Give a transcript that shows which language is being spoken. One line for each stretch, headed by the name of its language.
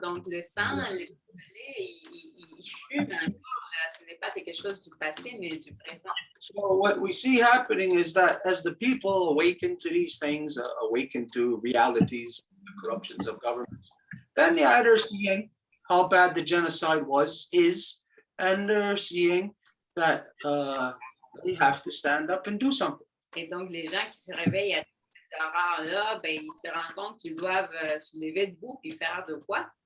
French: Donc, le sang, les brûlés, ils fument encore. Là. Ce n'est pas quelque chose du passé, mais du présent.
English: So what we see happening is that as the people awaken to these things, awaken to realities, the corruptions of governments, then they're seeing how bad the genocide is, and they're seeing that they have to stand up and do something.
French: Et donc, les gens qui se réveillent à ces horreurs-là, ils se rendent compte qu'ils doivent se lever debout et faire de quoi?